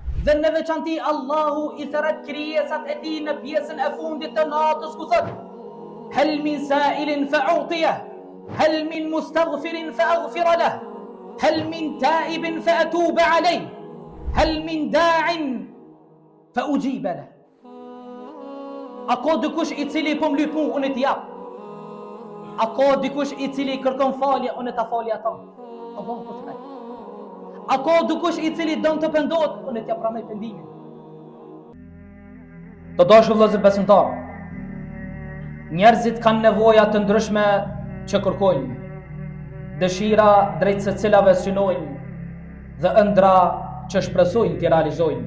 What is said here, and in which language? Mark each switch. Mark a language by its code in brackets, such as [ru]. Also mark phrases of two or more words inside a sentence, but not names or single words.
[sq] Dhe në veçanti Allahu I theret krijesat e tij në pjesën e fundit të natës ku thot: [ar] هل من سائل فأعطيه، هل من مستغفر فأغفر له، هل من تائب فأتوب عليه، هل من داع فأجيب له. [sq] A ka dikush I cili po mlyp mua unë t'i jap? A ka dikush I cili kërkon falje unë ta falja ata? Allahu po thret. A ka dikush I cili don të pendohet unë t'ja pranoj pendimin? Të dashur vëllezër besimtar, njerëzit kanë nevoja të ndryshme që kërkojnë, dëshira drejt se cilave synojnë dhe ëndra që shpresojnë t'i realizojnë.